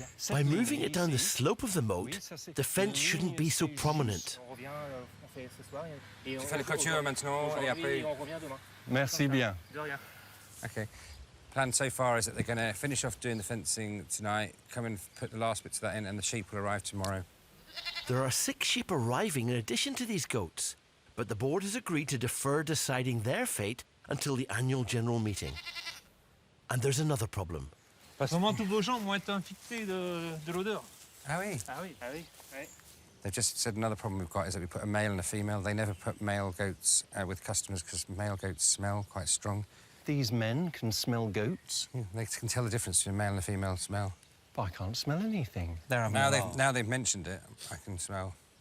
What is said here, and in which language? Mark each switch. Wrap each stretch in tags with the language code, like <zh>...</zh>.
<en>By moving it down the slope of the moat, the fence shouldn't be so prominent.</en> <fr>Tu fais les clôtures maintenant et après... Merci bien.</fr> <en>OK. Plan so far is that they're going to finish off doing the fencing tonight, come and put the last bits of that in, and the sheep will arrive tomorrow. There are 6 sheep arriving in addition to these goats, but the board has agreed to defer deciding their fate until the annual general meeting. And there's another problem.</en> <fr>Comment tous vos gens vont être infectés de l'odeur? Ah oui? Ah oui, ah oui, oui.</fr> <en>They've just said another problem we've got is that we put a male and a female. They never put male goats with customers because male goats smell quite strong. These men can smell goats? Yeah, they can tell the difference between a male and a female smell. But I can't smell anything. Now they've mentioned it, I can smell.</en>